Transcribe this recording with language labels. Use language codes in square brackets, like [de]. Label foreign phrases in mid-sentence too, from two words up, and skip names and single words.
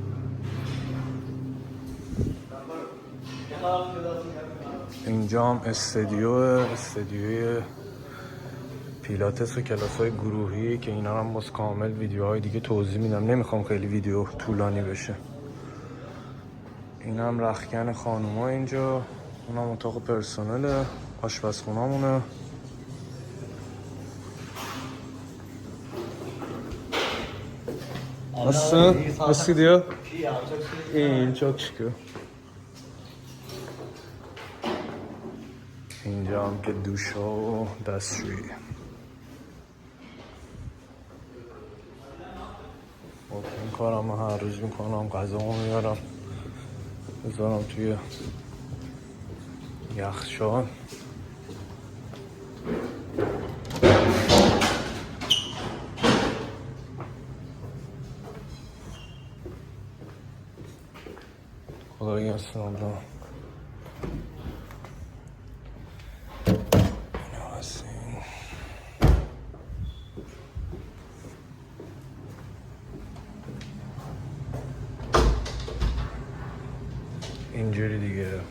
[fa] اینجا هم استدیوی پیلاتس و کلاس‌های گروهی که اینا هم باز کامل ویدیوهای دیگه توضیح میدم، نمیخوام خیلی ویدیو طولانی بشه. این هم رختکن خانوما اینجا. اونم اتاق پرسنل. آشپزخونه‌مونه. [tr] Nasıl gidiyor? İyi, çok şükür. [fa] اینجا هم که دوش و دستشویی. این کارم هر روز میکنم، غذامو میارم بذارم توی یخچال. [tr] Kolay gelsin abla. [fa] اینجوری دیگه.